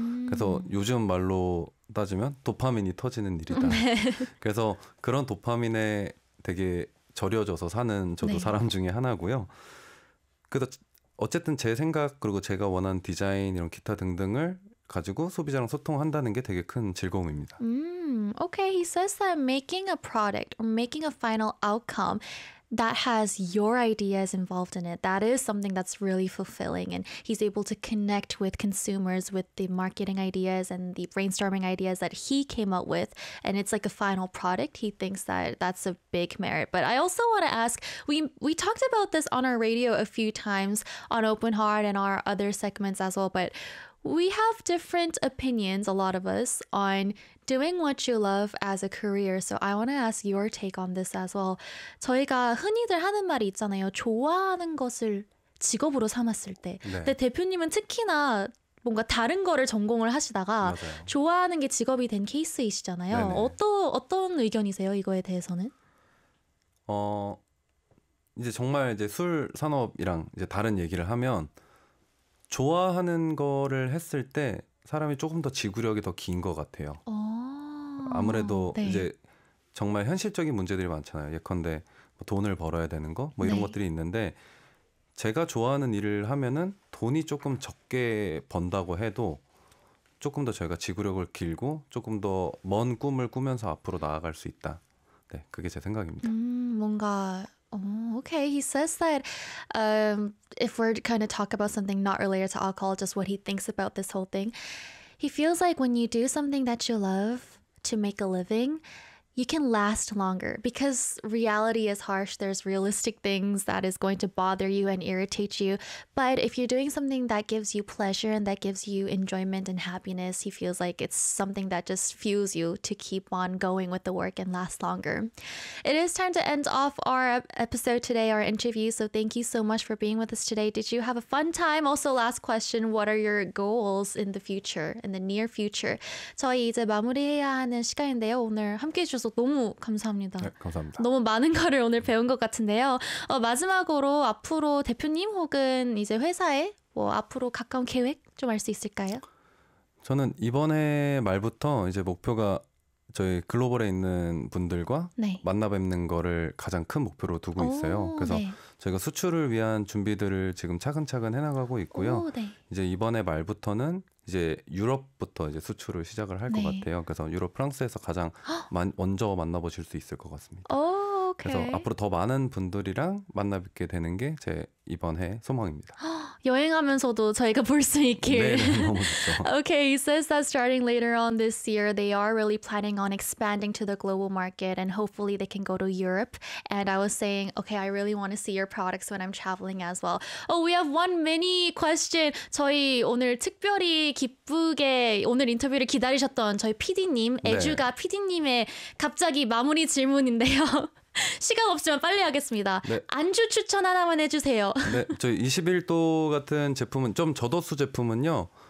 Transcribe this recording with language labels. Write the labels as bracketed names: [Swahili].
[Korean] 그래서 요즘 말로 따지면 도파민이 터지는 일이다. 네. 그래서 그런 도파민에 되게 절여져서 사는 저도 네. 사람 중에 하나고요. 그래서 어쨌든 제 생각 그리고 제가 원하는 디자인 이런 기타 등등을 가지고 소비자랑 소통한다는 게 되게 큰 즐거움입니다. [English] Okay, he says that making a product or making a final outcome that has your ideas involved in it, that is something that's really fulfilling. And he's able to connect with consumers with the marketing ideas and the brainstorming ideas that he came up with. And it's like a final product. He thinks that that's a big merit. But I also want to ask, we talked about this on our radio a few times on Open Heart and our other segments as well, but we have different opinions, a lot of us, on doing what you love as a career. So I want to ask your take on this as well. [Korean] 저희가 흔히들 하는 말이 있잖아요. 좋아하는 것을 직업으로 삼았을 때. 네. 근데 대표님은 특히나 뭔가 다른 거를 전공을 하시다가 맞아요. 좋아하는 게 직업이 된 케이스이시잖아요. 어떤 의견이세요, 이거에 대해서는? 이제 정말 이제 술 산업이랑 이제 다른 얘기를 하면 좋아하는 거를 했을 때 사람이 조금 더 지구력이 더 긴 것 같아요. 아무래도 네. 이제 정말 현실적인 문제들이 많잖아요. 예컨대 뭐 돈을 벌어야 되는 거 뭐 이런 네. 것들이 있는데 제가 좋아하는 일을 하면은 돈이 조금 적게 번다고 해도 조금 더 저희가 지구력을 길고 조금 더 먼 꿈을 꾸면서 앞으로 나아갈 수 있다. 네, 그게 제 생각입니다. 뭔가 [English] okay, he says that if we're kind of talk about something not related to alcohol, just what he thinks about this whole thing, he feels like when you do something that you love to make a living, you can last longer because reality is harsh. There's realistic things that is going to bother you and irritate you. But if you're doing something that gives you pleasure and that gives you enjoyment and happiness, he feels like it's something that just fuels you to keep on going with the work and last longer. It is time to end off our episode today, our interview. So thank you so much for being with us today. Did you have a fun time? Also, last question, what are your goals in the future, in the near future? [Korean] 저희 이제 마무리해야 하는 시간인데요. 오늘 함께 주셔서 너무 감사합니다. 네, 감사합니다. 너무 많은 거를 오늘 배운 것 같은데요. 마지막으로 앞으로 대표님 혹은 이제 회사에 뭐 앞으로 가까운 계획 좀 알 수 있을까요? 저는 이번에 말부터 이제 목표가 저희 글로벌에 있는 분들과 네. 만나 뵙는 거를 가장 큰 목표로 두고 오, 있어요. 그래서 네. 저희가 수출을 위한 준비들을 지금 차근차근 해나가고 있고요. 오, 네. 이제 이번에 말부터는 이제 유럽부터 이제 수출을 시작을 할 것 네. 같아요. 그래서 유럽 프랑스에서 가장 먼저 만나보실 수 있을 것 같습니다. 오, 오케이. 그래서 앞으로 더 많은 분들이랑 만나 뵙게 되는 게 제 이번 해 소망입니다. 여행하면서도 저희가 볼 수 있길. 네, 너무 좋죠. [English] Okay, he says that starting later on this year, they are really planning on expanding to the global market and hopefully they can go to Europe. And I was saying, okay, I really want to see your products when I'm traveling as well. Oh, we have one mini question. [Korean] 저희 오늘 특별히 기쁘게 오늘 인터뷰를 기다리셨던 저희 PD님, 애주가 네. PD님의 갑자기 마무리 질문인데요. 시간 없으면 빨리 하겠습니다. 네. 안주 추천 하나만 해주세요. 네, 저희 21도 같은 제품은 좀 저도수 제품은요.